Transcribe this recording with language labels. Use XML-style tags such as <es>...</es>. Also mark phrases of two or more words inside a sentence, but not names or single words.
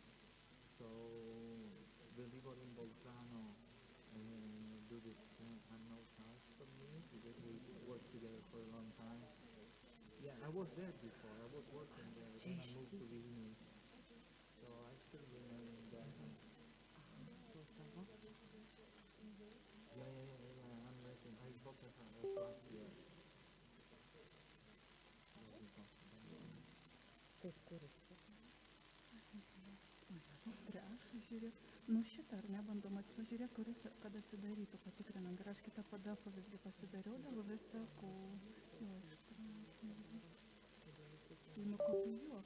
<en>So the people in Bolzano do this annual charge for me because we worked together for a long time. Yeah, I was there before. I was working there. Then I moved to Vilnius. So I still remember. Yeah. I'm renting. I bought a flat here.</en> <lt>Kaip kuris čia? Prieš, žiūrėk, nu šitą ar ne, bandom pažiūrėk, kuris, kad atsidarytų, patikrinam. Ir aš kitą PDF visgi pasidariau dėl visako. Jo, tai nukopijuok.</lt>